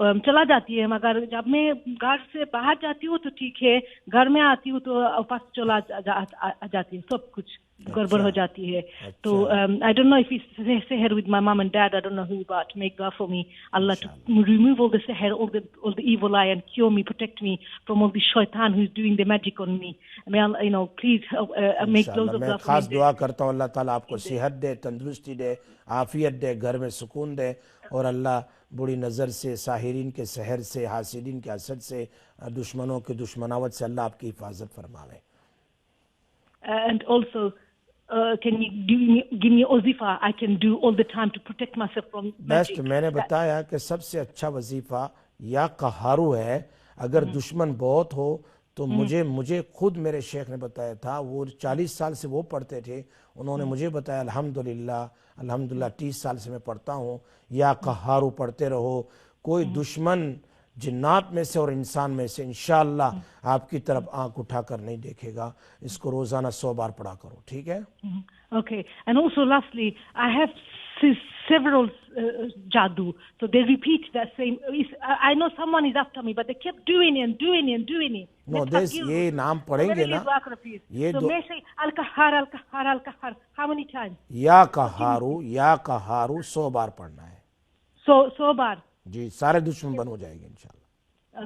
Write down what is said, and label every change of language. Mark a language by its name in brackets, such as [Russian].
[Urdu] چلا جاتی ہے، مگر جب میں گھر سے باہر جاتی ہوں تو ٹھیک ہے، گھر میں آتی ہوں تو واپس چلا جاتی ہے، سب کچھ گڑبڑ ہو جاتی ہے۔ تو [English] I don't know if it's seher with my mom and dad, I don't know who, but make dua for me, Allah to remove all the seher, all the evil eye and cure me, protect me from all the shaitan who is doing the magic on me. May Allah, please make loads of dua for me. [Urdu] میں خاص دعا کرتا ہوں اللہ تعالیٰ آپ کو صحت دے، تندرستی دے، عافیت دے، گھر میں سکون دے، اور اللہ بری نظر سے، ساحرین کے سحر سے، حاسدین کے حسد سے، دشمنوں کے دشمناوت سے اللہ آپ کی حفاظت فرماوے۔ [English] And also can you give me وظیفہ I can do all the time to protect myself from magic. [Urdu] Best, میں نے بتایا کہ سب سے اچھا وظیفہ یا قہارو ہے۔ اگر دشمن بہت ہو تو مجھے خود میرے شیخ نے بتایا تھا، وہ 40 سال سے وہ پڑھتے تھے، انہوں نے مجھے بتایا الحمدللہ 30 سال سے میں پڑھتا ہوں، یا قہارو پڑھتے رہو، کوئی دشمن جنات میں سے اور انسان میں سے انشاءاللہ آپ کی طرف آنکھ اٹھا کر نہیں دیکھے گا۔ اس کو روزانہ 100 بار پڑھا کرو، ٹھیک ہے؟ [English] Okay, and also lastly, I have several jadoo, so they repeat that same. I know someone is after me, but they kept doing it and doing it and doing it. [Urdu] No, یہ نام پڑھیں گے نا، یہ [English] so may say al-Qahhar, al-Qahhar, al-Qahhar. How many times? [Urdu] یا قہارو 100 بار پڑھنا ہے۔ 100 بار؟ جی، سارے دشمن بن ہو جائے گے انشاءاللہ۔